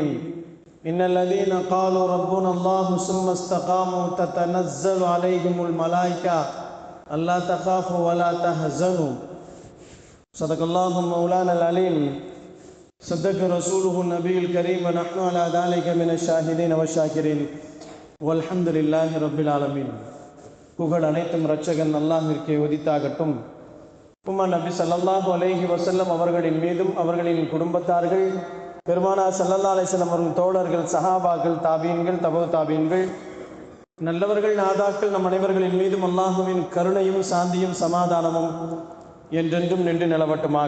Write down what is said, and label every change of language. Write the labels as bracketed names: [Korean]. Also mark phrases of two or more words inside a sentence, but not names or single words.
[Arabic] إن الذين قالوا ربنا الله ثم استقاموا تتنزل عليهم الملائكة ألا تخافوا ولا تحزنوا. صدق الله مولانا العليم. صدق رسوله النبي الكريم ونحن على ذلك من الشاهدين والشاكرين والحمد لله رب العالمين. [Tamil] புகழ் அனைத்தும் இரட்சகன் அல்லாஹ்விற்கே உரித்தாகட்டும். உம்மா நபி [Arabic] صلى الله عليه وسلم [Tamil] அவர்களின் மீதும் அவர்களின் குடும்பத்தார்கள், பெருமானார் [Arabic] صلى الله عليه وسلم [Tamil] அவர்களின் தோழர்கள், சஹாபாக்கள், தாபீன்கள், தபூ தாபீன்கள், நல்லவர்கள், நாதாக்கள் நம் அனைவர்களின் மீதும் அல்லாஹுவின் கருணையும் சாந்தியும் சமாதானமும் என்றென்றும் நின்று நிலவட்டுமாக.